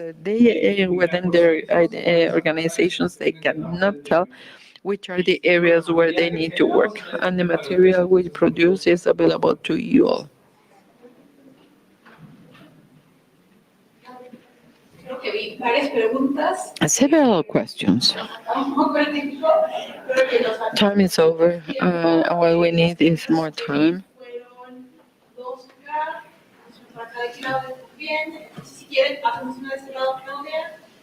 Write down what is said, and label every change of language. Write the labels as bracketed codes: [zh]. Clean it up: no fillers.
[en] They within their organizations, they cannot tell which are the areas where they need to work, and the material we produce is available to you all. [es] Creo que vi varias preguntas. [en] Several questions. [es] Un poco el tiempo. Creo que nos falta. [en] Time is over. What we need is more time. [es] Fueron dos acá, acá de este lado bien. Si quieren, hacemos una de este lado, Claudia.